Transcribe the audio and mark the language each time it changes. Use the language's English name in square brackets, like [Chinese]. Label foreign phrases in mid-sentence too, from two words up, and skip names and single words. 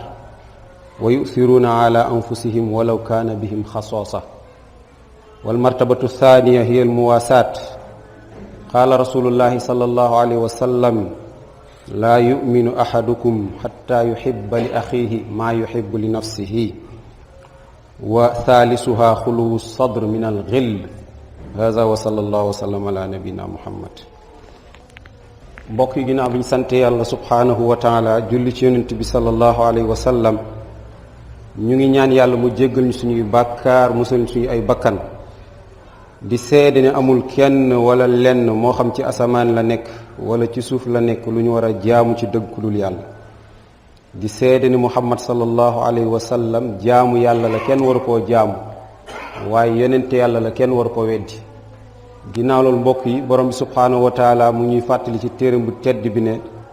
[Arabic] ويؤثرون على أنفسهم ولو كان بهم خصاصة والمرتبة الثانية هي المواساة قال رسول الله صلى الله عليه وسلم لا يؤمن أحدكم حتى يحب لأخيه ما يحب لنفسه وثالثها خلو الصدر من الغل هذا وصلى الله وسلم على نبينا محمد [Wolof] mbokk yi ginnaaw bi ñu sante yàlla [Arabic] سبحانه وتعالى [Wolof] julli ci yonent bi [Arabic] صلى الله عليه وسلم [Wolof] ñu ngi ñaan yàlla mu jéggal ñu suñuy bàkkaar musal ñu suñu ay bakkan di seede ne amul kenn wala lenn moo xam ci asamaan la nekk wala ci suuf la nekk lu ñu war a jaamu ci dëgg ku dul yàlla di seede ne muhammad [Arabic] صلى الله عليه وسلم [Wolof] jaamu yàlla la kenn waru koo jaamu waaye yonente yàlla la kenn waru koo weddi ginnaaw loolu mbokk yi borom bi [Arabic] سبحانه وتعالى [Wolof] mu ñuy fàttali ci téeram bu tedd bi ne